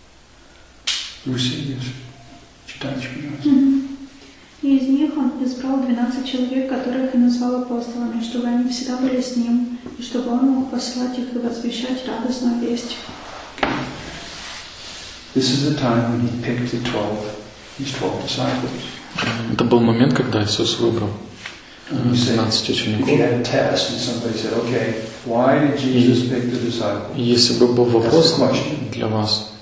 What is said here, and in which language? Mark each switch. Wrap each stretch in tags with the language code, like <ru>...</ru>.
<ru>3:14. Вы сидишь? Читайте, пожалуйста. И из них он избрал 12 человек, которых и назвал апостолами, чтобы они всегда были с ним, и чтобы он мог посылать их и возвещать радостную весть.</ru> <en>This is the time when he picked the 12, his 12 disciples.</en> <ru>Это был момент, когда Иисус выбрал. Если бы был вопрос для вас,</ru>